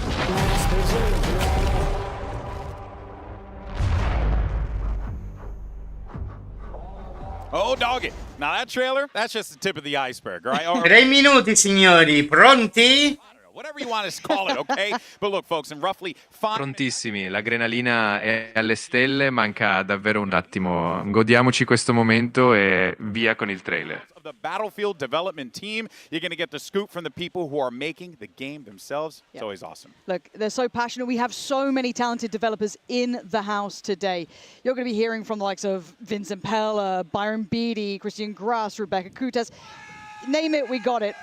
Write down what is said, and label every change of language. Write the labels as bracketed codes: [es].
[en] Masters of war. Oh, dog it. Now that trailer, that's just the tip of the iceberg, right? Or, [it] 3 minuti, signori, pronti? [en] whatever you want to call it, okay? But look, folks, in roughly 5 [it] Prontissimi, l'adrenalina è alle stelle, manca davvero un attimo. Godiamoci questo momento e via con il trailer. [en] of the Battlefield development team, you're going to get the scoop from the people who are making the game themselves. It's always awesome. Look, they're so passionate. We have so many talented developers in the house today. You're going to be hearing from the likes of Vincent Pella, Byron Beatty, Christian Grass, Rebecca Kutes. Name it, we got it.